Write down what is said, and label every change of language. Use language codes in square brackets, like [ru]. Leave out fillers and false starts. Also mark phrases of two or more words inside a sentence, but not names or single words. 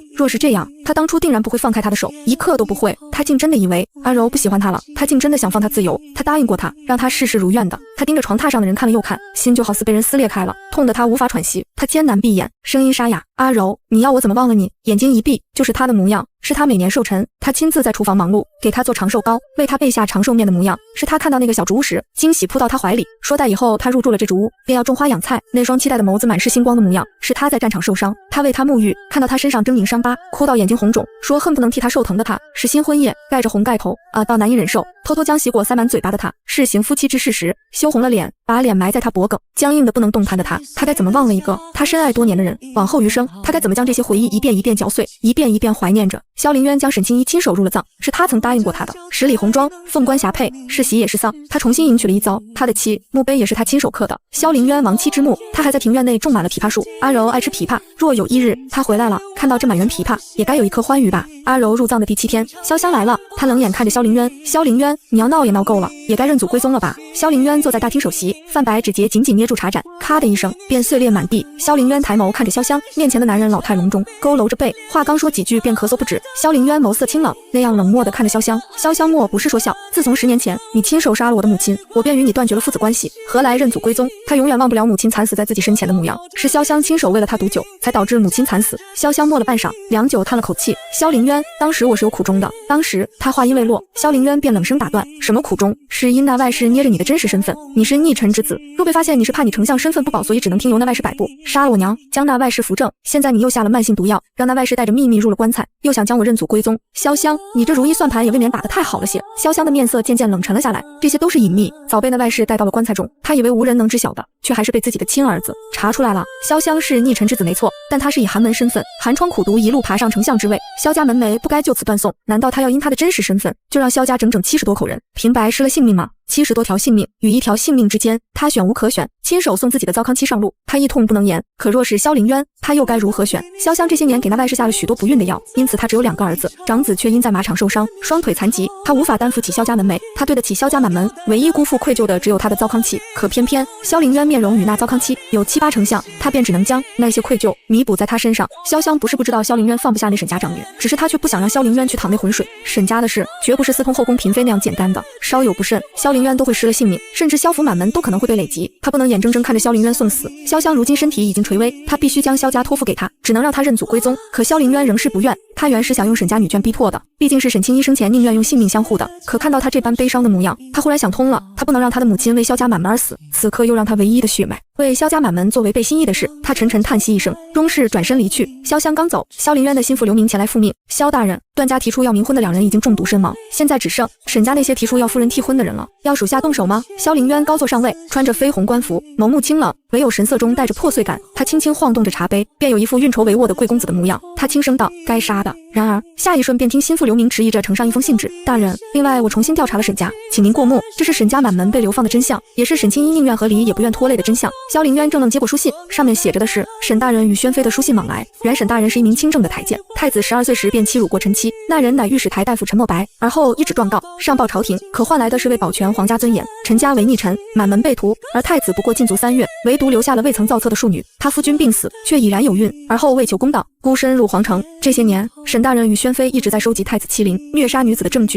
[zh] 若是這樣，他當初定然不會放開他的手，一刻都不會。他竟真的以為阿柔不喜歡他了，他竟真的想放他自由。他答應過他，讓他事事如願的， 他盯着床榻上的人看了又看，心就好似被人撕裂開了，痛得他無法喘息。他艱難閉眼，聲音沙啞：“阿柔，你要我怎麼忘了你？” 眼睛一閉，就是他的模樣，是他每年壽辰，他親自在廚房忙碌，給他做長壽糕，為他備下長壽麵的模樣，是他看到那個小竹屋時，驚喜撲到他懷裡，說待以後他入住了這竹屋，便要種花養菜，那雙期待的眸子滿是星光的模樣，是他在戰場受傷，他為他沐浴，看到他身上猙獰傷疤，哭到眼睛紅腫，說恨不能替他受疼的他，是新婚夜，蓋着紅蓋頭，到難以忍受，偷偷將喜果塞滿嘴巴的他，是行夫妻之事時，羞紅了臉，把臉埋在他脖颈，僵硬的不能動彈的他，他該怎麼忘了一個他深愛多年的人？往後餘生，他該怎麼將這些回憶一遍一遍嚼碎，一遍一遍懷念着？蕭凌淵將沈清一親手入了葬，是他曾答應過他的。十里紅妝，鳳冠霞帔，是喜也是喪，他重新迎娶了一遭。他的妻墓碑也是他親手刻的。蕭凌淵亡妻之墓，他還在庭院內種滿了枇杷樹。阿柔愛吃枇杷，若有一日他回來了，看到這滿園枇杷，也該有一顆歡愉吧。阿柔入葬的第7天，瀟湘來了，他冷眼看着蕭凌淵，蕭凌淵，你要鬧也鬧夠了，也該認祖歸宗了吧？蕭凌淵坐在大廳首席，泛白指節緊緊捏住茶盞，咔的一聲便碎裂滿地。蕭凌淵抬眸看着瀟湘，面前的男人老態龍鍾，佝偻着背，話剛說幾句便咳嗽不止。蕭凌淵眸色清冷，那樣冷漠地看着瀟湘。瀟湘莫不是說笑，自從10年前你親手殺了我的母親，我便與你斷絕了父子關係，何來認祖歸宗？他永遠忘不了母親慘死在自己身前的模樣，是瀟湘親手為了他毒酒，才導致母親慘死。瀟湘默了半晌，良久嘆了口氣，蕭凌淵，當時我是有苦衷的。當時他話音未落，蕭凌淵便冷聲打斷，什麼苦衷？是因那外室捏着你的真實身份，你是逆臣之子，若被發現你是怕你丞相身份不保，所以只能聽由那外室摆布，殺了我娘，將那外室扶正。現在你又下了慢性毒藥，讓那外室帶着秘密入了棺材，又想將我認祖歸宗。瀟湘，你這如意算盤也未免打得太好了些。瀟湘的面色漸漸冷沉了下來，這些都是隱秘，早被那外室帶到了棺材中，他以為無人能知曉的，卻還是被自己的親兒子查出來了。瀟湘是逆臣之子沒錯，但他是以寒門身份寒窗苦讀一路爬上丞相之位，蕭家門楣不該就此斷送，難道他要因他的真實身份就讓蕭家整整70多口人平白失了性命嗎？70多條性命與1條性命之間，他選無可選，親手送自己的糟糠妻上路，他一痛不能言。可若是蕭凌淵，他又該如何選？瀟湘這些年給那外室下了許多不孕的藥，因此他只有2個兒子，長子卻因在馬場受傷，雙腿殘疾，他無法擔負起蕭家門楣，他對得起蕭家滿門，唯一辜負愧疚的只有他的糟糠妻。可偏偏蕭凌淵面容與那糟糠妻有7、8成像，他便只能將那些愧疚彌補在他身上。瀟湘不是不知道蕭凌淵放不下那沈家長女，只是他卻不想讓蕭凌淵去淌那渾水。沈家的事絕不是私通後宮嬪妃那樣簡單的，稍有不慎，蕭凌淵都會失了性命，甚至蕭府滿門都可能會被累及。他不能眼睜睜看着蕭凌淵送死。瀟湘如今身體已經垂危，他必須將蕭家托付給他，只能讓他認祖歸宗。可蕭凌淵仍是不願，他原是想用沈家女眷逼迫的，畢竟是沈清一生前寧願用性命相護的。可看到他這般悲傷的模樣，他忽然想通了，他不能讓他的母親為蕭家滿門而死，此刻又讓他唯一的血脈為蕭家滿門做違背心意的事。他沉沉嘆息一聲，終是轉身離去。瀟湘剛走，蕭凌淵的心腹劉明前來復命。蕭大人，段家提出要冥婚的2人已經中毒身亡，現在只剩沈家那些提出要夫人替婚的人了，要屬下動手嗎？蕭凌淵高坐上位，穿着绯紅官服，眸目清冷，唯有神色中帶着破碎感。他輕輕晃動着茶杯，便有一副運籌帷幄的貴公子的模樣。他輕聲道：“該殺的。” 然而下一瞬便聽心腹劉明遲疑着呈上一封信紙：“大人，另外我重新調查了沈家，請您過目。這是沈家滿門被流放的真相，也是沈清一寧願和離也不願拖累的真相。” 蕭凌淵怔愣接過書信，上面寫着的是沈大人與宣妃的書信往來。原沈大人是一名清正的太監，太子12歲時便欺辱過臣妻，那人乃御史台大夫陈墨白，而後一紙狀告上報朝廷，可換來的是為保全皇家尊嚴，陳家為逆臣，滿門被屠，而太子不過禁足3月，唯獨留下了未曾造冊的庶女。他夫君病死，卻已然有孕，而後為求公道，孤身入皇城。這些年，沈大人與宣妃一直在收集太子欺凌、虐殺女子的證據。